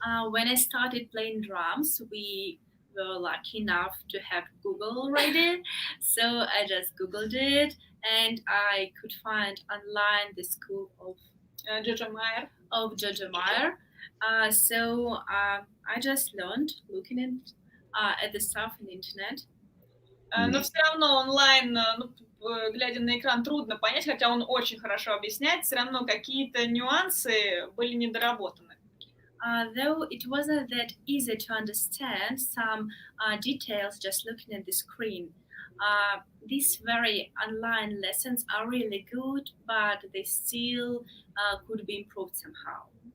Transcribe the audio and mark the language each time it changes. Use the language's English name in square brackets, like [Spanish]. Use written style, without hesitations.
[English] When I started playing drums, we were lucky enough to have Google already. So I just Googled it, and I could find online the school of [Russian] Джорджа Майер. [English] Georgia Meyer. So I just learned looking at the stuff on the internet. [Russian] Но все равно онлайн, глядя на экран, трудно понять, хотя он очень хорошо объясняет, все равно какие-то нюансы были недоработаны. [English] Though it wasn't that easy to understand some details just looking at the screen. These very online lessons are really good, but they still could be improved somehow.